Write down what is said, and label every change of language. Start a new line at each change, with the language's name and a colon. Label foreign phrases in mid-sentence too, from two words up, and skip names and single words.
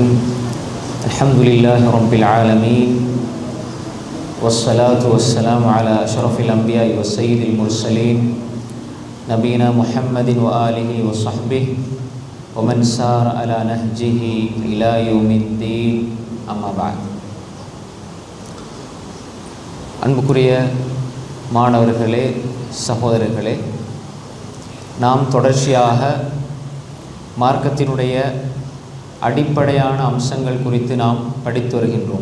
Arabic: الحمد لله رب العالمين، والصلاة والسلام على أشرف الأنبياء والسيد المرسلين نبينا محمد وآله وصحبه ومن سار على نهجه إلى يوم الدين. أما بعد.
Tamil: அன்புக்குரிய மாணவர்களே, சகோதரர்களே, நாம் தொடர்ச்சியாக மார்க்கத்தினுடைய அடிப்படையான அம்சங்கள் குறித்து நாம் படித்து வருகின்றோம்.